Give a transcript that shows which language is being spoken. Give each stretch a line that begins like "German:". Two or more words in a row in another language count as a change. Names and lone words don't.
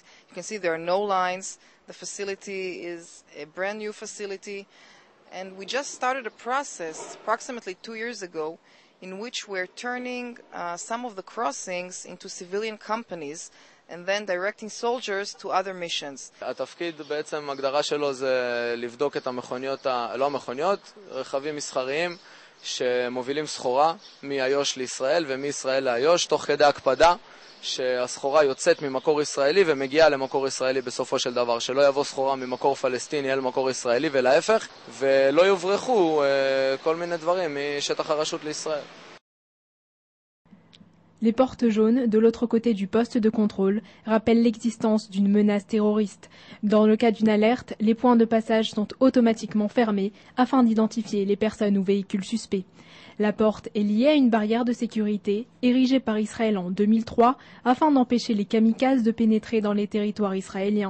English: You can see there are no lines. The facility is a brand new facility. And we just started a process approximately 2 years ago in which we're turning some of the crossings into civilian companies and then directing soldiers to other missions.
Hebrew: התפקיד בעצם הגדרה שלו זה לבדוק את המכוניות, לא המכוניות, רכבים מסחריים שמובילים סחורה מאיו"ש לישראל ומישראל לאיו"ש, תוך כדי הקפדה שהסחורה יוצאת ממקור ישראלי ומגיעה למקור ישראלי בסופו של דבר, שלא יבוא סחורה ממקור פלסטיני אל מקור ישראלי ולהפך, ולא יוברחו כל מיני דברים משטח הרשות לישראל.
French: Les portes jaunes, de l'autre côté du poste de contrôle, rappellent l'existence d'une menace terroriste. Dans le cas d'une alerte, les points de passage sont automatiquement fermés afin d'identifier les personnes ou véhicules suspects. La porte est liée à une barrière de sécurité érigée par Israël en 2003 afin d'empêcher les kamikazes de pénétrer dans les territoires israéliens.